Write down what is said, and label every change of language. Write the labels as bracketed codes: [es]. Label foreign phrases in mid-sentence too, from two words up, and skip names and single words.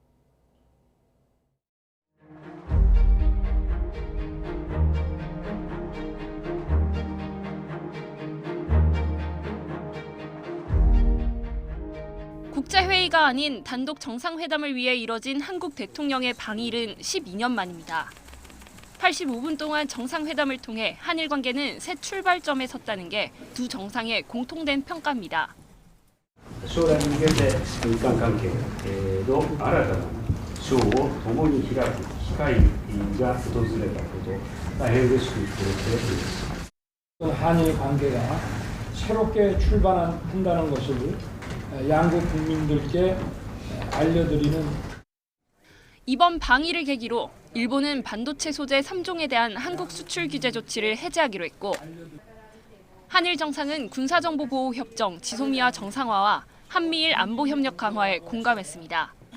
[ko] 국제회의가 아닌 단독 정상회담을 위해 이뤄진 한국 대통령의 방일은 12년 만입니다. 85분 동안 정상회담을 통해 한일 관계는 새 출발점에 섰다는 게 두 정상의 공통된 평가입니다. [ja] 将来に向けて日韓関係の新たな章を共に開く機会が訪れたこと、大変嬉しく思っています。 [ko] 한일 관계가 새롭게 출발한다는 것을 양국 국민들께 알려드리는 이번 방일을 계기로 일본은 반도체 소재 3종에 대한 한국 수출 규제 조치를 해제하기로 했고 한일 정상은 군사정보보호협정 지소미아 정상화와 한미일 안보협력 강화에 공감했습니다.